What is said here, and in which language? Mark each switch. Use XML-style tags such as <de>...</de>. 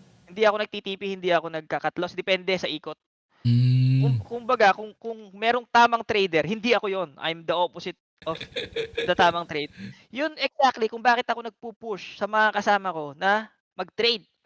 <tl>Hindi ako nagtitipi, hindi ako nagka-cut loss, depende sa ikot. Kumbaga, kung merong tamang trader, hindi ako yon.</tl> <en>I'm the opposite of the tamang trade.</en> <tl>Yun exactly kung bakit ako nagpo-push sa mga kasama ko na mag-trade.</tl>